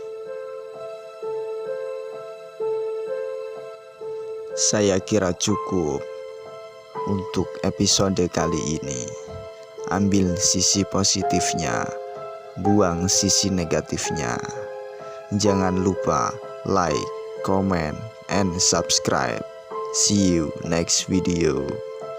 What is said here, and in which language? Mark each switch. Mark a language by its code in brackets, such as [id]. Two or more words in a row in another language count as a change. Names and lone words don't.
[id] Saya kira cukup untuk episode kali ini. Ambil sisi positifnya, buang sisi negatifnya. Jangan lupa [en] like, comment, and subscribe. See you next video.